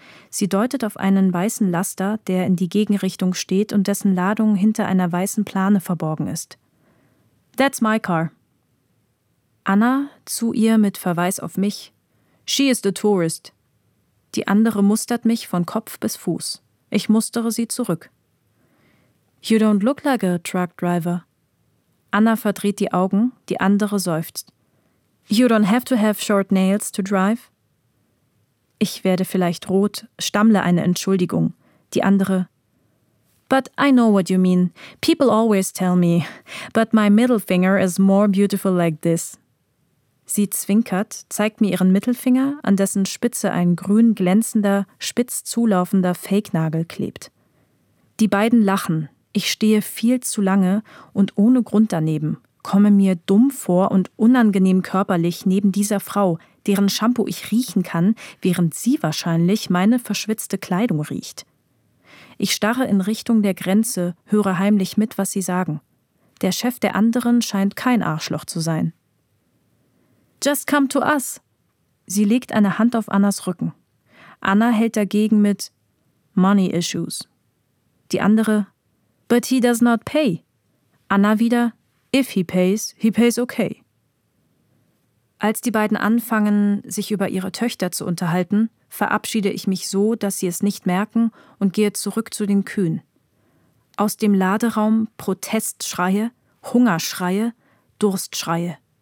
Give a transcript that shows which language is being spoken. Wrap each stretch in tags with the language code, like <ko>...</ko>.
<de>Sie deutet auf einen weißen Laster, der in die Gegenrichtung steht und dessen Ladung hinter einer weißen Plane verborgen ist.</de> <en>That's my car.</en> <de>Anna zu ihr mit Verweis auf mich.</de> <en>She is the tourist.</en> <de>Die andere mustert mich von Kopf bis Fuß. Ich mustere sie zurück.</de> <en>You don't look like a truck driver.</en> <de>Anna verdreht die Augen, die andere seufzt.</de> <en>You don't have to have short nails to drive.</en> <de>Ich werde vielleicht rot, stammle eine Entschuldigung. Die andere.</de> <en>But I know what you mean. People always tell me. But my middle finger is more beautiful like this.</en> <de>Sie zwinkert, zeigt mir ihren Mittelfinger, an dessen Spitze ein grün glänzender, spitz zulaufender Fake-Nagel klebt. Die beiden lachen. Ich stehe viel zu lange und ohne Grund daneben, komme mir dumm vor und unangenehm körperlich neben dieser Frau, deren Shampoo ich riechen kann, während sie wahrscheinlich meine verschwitzte Kleidung riecht. Ich starre in Richtung der Grenze, höre heimlich mit, was sie sagen. Der Chef der anderen scheint kein Arschloch zu sein.</de> <en>Just come to us.</en> <de>Sie legt eine Hand auf Annas Rücken. Anna hält dagegen mit</de> <en>Money issues.</en> <de>Die andere,</de> <en>but he does not pay.</en> <de>Anna wieder,</de> <en>if he pays okay.</en> <de>Als die beiden anfangen, sich über ihre Töchter zu unterhalten, verabschiede ich mich so, dass sie es nicht merken und gehe zurück zu den Kühen. Aus dem Laderaum Protestschreie, Hungerschreie, Durstschreie.</de>